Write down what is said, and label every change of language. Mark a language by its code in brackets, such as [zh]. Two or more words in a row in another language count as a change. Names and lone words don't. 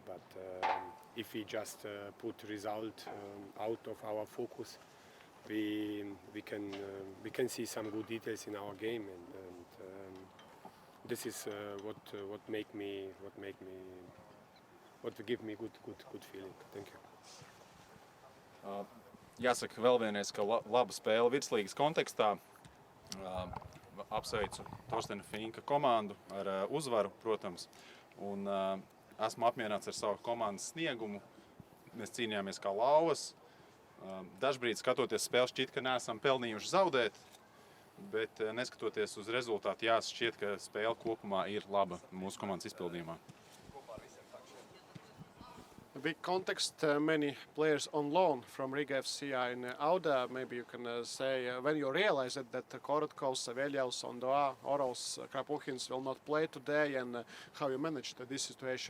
[en] But if we just put result out of our focus, we can see some good details in our game, and this is what give me good feeling. Thank you. [lv] Jāsaka vēl vienreiz, ka laba spēle virslīgas kontekstā. Apsveicu Torstena Finka komandu ar uzvaru, protams, un esmu apmierināts ar savu komandas sniegumu. Mēs cīnījāmies kā lauvas. Dažbrīd skatoties spēli šķiet, ka neesam pelnījuši zaudēt, bet neskatoties uz rezultātu, šķiet, ka spēle kopumā ir laba mūsu komandas izpildījumā. [en] A big context, many players on loan from Riga FC are in Auda. Maybe you can say when you realized that Korotkaus, Saveļaus, Ondoa, Oros, Krapuhins will not play today, and how you managed this situation.